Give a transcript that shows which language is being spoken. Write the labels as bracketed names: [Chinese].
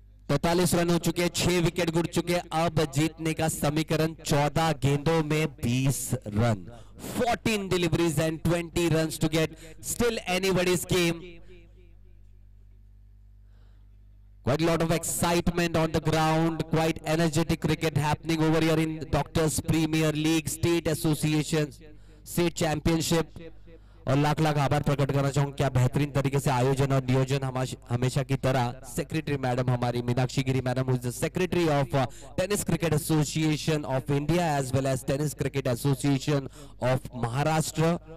[Hindi] 43 run हो चुके हैं, 6 विकेट गिर चुके हैं. अब जीतने का समीकरण 14 गेंदों में 20 run, [English] 14 deliveries and 20 runs to get. Still anybody's game. Quite a lot of excitement on the ground, quite energetic cricket happening over here in Doctors Premier League, State Association, State Championship. [Hindi] और लाख लाख आभार प्रकट करना चाहूंगा क्या बेहतरीन तरीके से आयोजन और नियोजन हमेशा की तरह सेक्रेटरी मैडम हमारी मीनाक्षी गिरी madam, [English] Who is the secretary of tennis cricket association of India as well as tennis cricket association of Maharashtra.